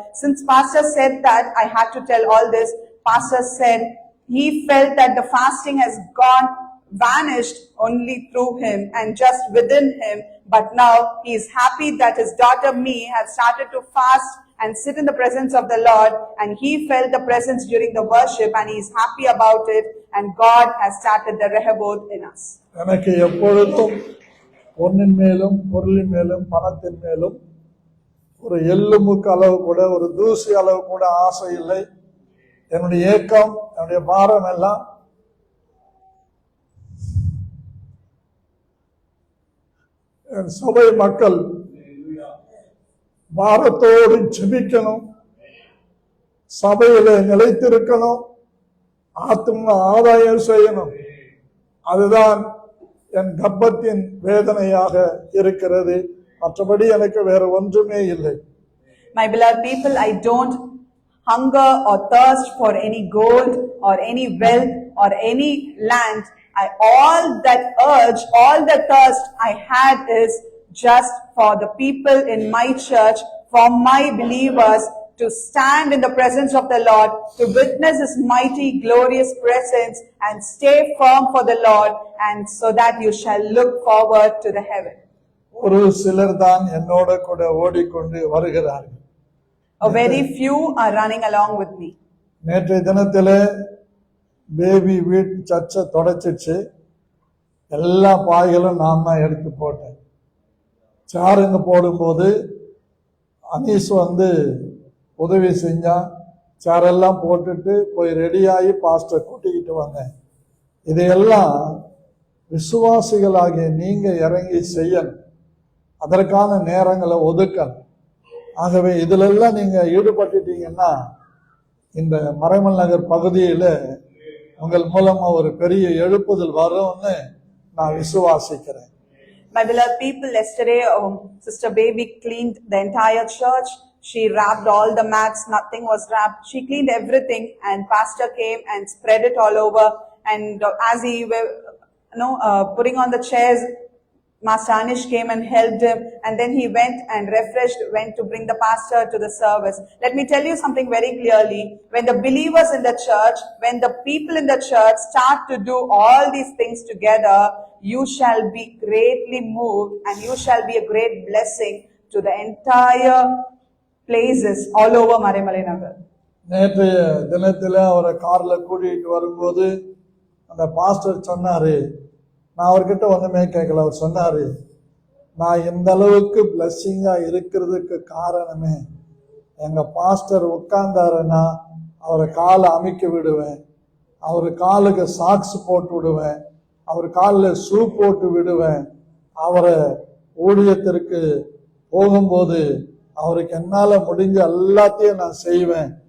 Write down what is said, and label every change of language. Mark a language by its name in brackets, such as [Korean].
[English] Since Pastor said that I had to tell all this, Pastor said he felt that the fasting has vanished only through him and just within him, but now he is happy that his daughter me has started to fast and sit in the presence of the Lord, and he felt the presence during the worship and he is happy about it, and God has started the Rehoboth in us. [Tamil] எனக்கு எப்பொழுதும் பொன்னின் மேலும் பொருளின் மேலும் பணத்தின் மேலும் ஒரு எள்ளுமுக்கு அளவு கூட, ஒரு தூசி அளவு கூட ஆசை இல்லை. என்னுடைய ஏக்கம், என்னுடைய பாரம் எல்லாம் என் சபை மக்கள் பாரத்தோடு ஜெபிக்கணும், சபையில நிலைத்திருக்கணும், ஆத்ம ஆதாயம் செய்யணும். அதுதான் என் கர்ப்பத்தின் வேதனையாக இருக்கிறது. மற்றபடி எனக்கு வேற ஒன்றுமே இல்லை. [English] My beloved people, I don't hunger or thirst for any gold or any wealth or any land. All that urge, all the thirst I had is just for the people in my church, for my believers to stand in the presence of the Lord, to witness His mighty, glorious presence and stay firm for the Lord, and so that you shall look forward to the heaven. [Tamil] ஒரு சிலர் தான் என்னோட கூட ஓடிக்கொண்டு வருகிறார்கள். [English] A very few are running along with me. [Tamil] நேற்றைய தினத்திலே baby வீட் சர்ச்சை தொடச்சிச்சு. எல்லா பாய்களும் நான் தான் எடுத்து போட்டேன். சாருங்க போடும்போது அனீஸ் உதவி செஞ்சா. சேரெல்லாம் போட்டுட்டு போய் ரெடியாகி பாஸ்டர் கூட்டிக்கிட்டு வந்தேன். இதையெல்லாம் விசுவாசிகளாகிய நீங்க இறங்கி செய்யணும். அதற்கான நேரங்களை ஒதுக்கணும். ஆகவே இதிலெல்லாம் நீங்க ஈடுபட்டுட்டீங்கன்னா இந்த மறைமல் நகர் பகுதியில உங்கள் மூலமா ஒரு பெரிய எழுப்புதல் வரும்னு நான் விசுவாசிக்கிறேன். [English] My beloved people, yesterday Sister Baby cleaned the entire church. She wrapped all the mats, nothing was wrapped. She cleaned everything, and Pastor came and spread it all over. And as he were putting on the chairs, Master Anish came and helped him, and then he went and refreshed, went to bring the pastor to the service. Let me tell you something very clearly. When the believers in the church, when the people in the church start to do all these things together, you shall be greatly moved, and you shall be a great blessing to the entire places all over Marimalai Nagar. [Tamil] நேற்றைய தினத்துல அவரை கார்ல கூட்டிட்டு வரும்போது அந்த pastor சொன்னாரு, நான் அவர்கிட்ட ஒண்ணுமே கேட்கல. அவர் சொன்னாரு, நான் இந்த அளவுக்கு பிளஸ்ஸிங்கா இருக்கிறதுக்கு காரணமே எங்க பாஸ்டர் உட்கார்ந்தாருன்னா அவரை காலை அமுக்கி விடுவேன், அவரு காலுக்கு சாக்ஸ் போட்டு விடுவேன், அவர் காலில் ஷூ போட்டு விடுவேன், அவரை ஊழியத்திற்கு போகும்போது அவருக்கு என்னால முடிஞ்ச எல்லாத்தையும் நான் செய்வேன்.